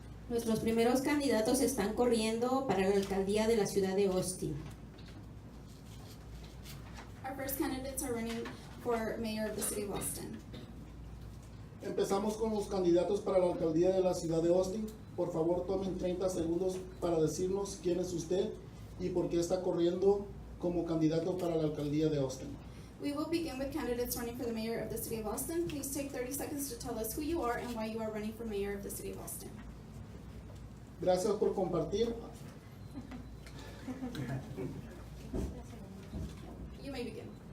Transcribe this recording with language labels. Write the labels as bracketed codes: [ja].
[es] Nuestros primeros candidatos están corriendo para la alcaldía de la ciudad de Austin. [en] Our first candidates are running for mayor of the city of Austin. [es] Empezamos con los candidatos para la alcaldía de la ciudad de Austin. Por favor, tomen 30 segundos para decirnos quién es usted y por qué está corriendo como candidato para la alcaldía de Austin. [en] We will begin with candidates running for the mayor of the city of Austin. Please take 30 seconds to tell us who you are and why you are running for mayor of the city of Austin. [es] Gracias por compartir. [en] You may begin.